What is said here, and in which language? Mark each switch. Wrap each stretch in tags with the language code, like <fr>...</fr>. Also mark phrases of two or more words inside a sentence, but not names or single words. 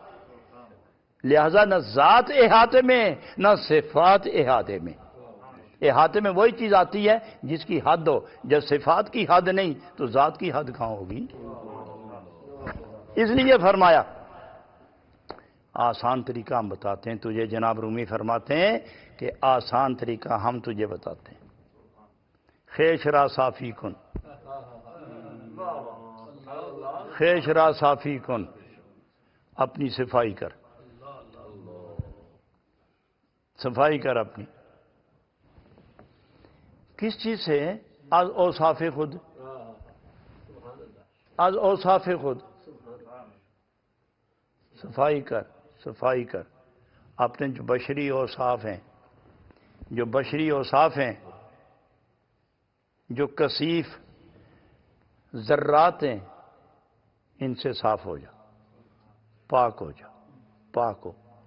<ur>لہذا نہ ذات احاطے میں نہ صفات احاطے میں، احاطے میں وہی چیز آتی ہے جس کی حد ہو، جب صفات کی حد نہیں تو ذات کی حد کہاں ہوگی؟ اس لیے فرمایا آسان طریقہ ہم بتاتے ہیں تجھے، جناب رومی فرماتے ہیں کہ آسان طریقہ ہم تجھے بتاتے ہیں،</ur> <fa>خیشرا صافی کن، خیش را صافی کن،</fa> <ur>اپنی صفائی کر، صفائی کر اپنی. کس چیز سے؟</ur> <fa>از اوصاف خود، از اوصاف خود.</fa> <ur>صفائی کر، صفائی کر اپنے جو بشری اوصاف ہیں، جو بشری اوصاف ہیں، جو کثیف ذرات ہیں، ان سے صاف ہو جا، پاک ہو جا، پاک ہو.</ur>